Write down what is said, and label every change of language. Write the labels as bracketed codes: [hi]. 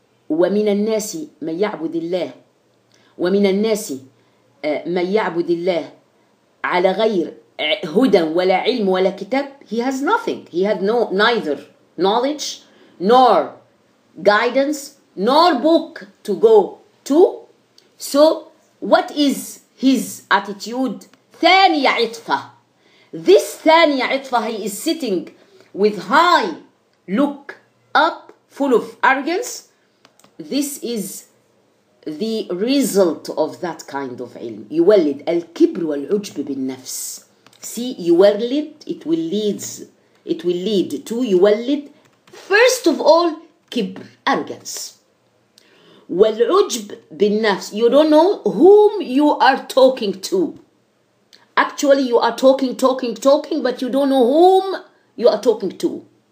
[ar] ومن الناس من يعبد الله ومن الناس من يعبد الله على غير هدى ولا علم ولا كتاب. [en] He has nothing. He had neither knowledge nor guidance nor book to go to. So what is his attitude? [ar] ثانية عطفة. [en] This [ar] ثانية عطفة, [en] he is sitting with high look up, full of arrogance. This is the result of that kind of علم. [ar] يولد الكبر والعجب بالنفس. [en] See, يولد, it will lead to يولد, first of all, كبر, arrogance. [ar] والعجب بالنفس. [en] You don't know whom you are talking to. Actually, you are talking, but you don't know whom you are talking to.